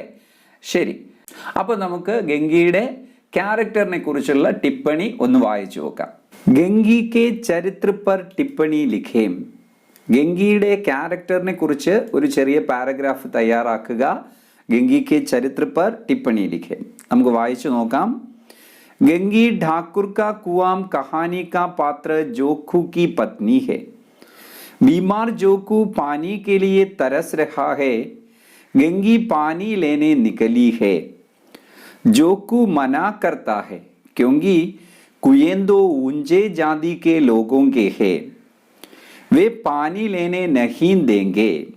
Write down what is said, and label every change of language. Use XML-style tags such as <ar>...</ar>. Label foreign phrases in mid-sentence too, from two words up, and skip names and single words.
<ml>ശരി, അപ്പോൾ നമുക്ക് ഗംഗയുടെ ക്യാരക്ടറിനെ കുറിച്ചുള്ള ടിപ്പണി ഒന്ന് വായിച്ചു നോക്കാം.</ml> <hi>गंगी के चरित्र पर टिप्पणी लिखें.</hi> <ml>ഗംഗയുടെ ക്യാരക്ടറിനെ കുറിച്ച് ഒരു ചെറിയ പാരഗ്രാഫ് തയ്യാറാക്കുക.</ml> <hi>गंगी के चरित्र पर टिप्पणी लिखें.</hi> <ml>നമുക്ക് വായിച്ചു നോക്കാം.</ml> <hi>गंगी ठाकुर का कुआम कहानी का पात्र जोखू की पत्नी है. बीमार जोखू पानी के लिए तरस रहा है. गंगी पानी लेने निकली है. जोखू मना करता है क्योंकि कुएंदो ऊंचे जाति के लोगों के हैं, वे पानी लेने नहीं देंगे.</hi>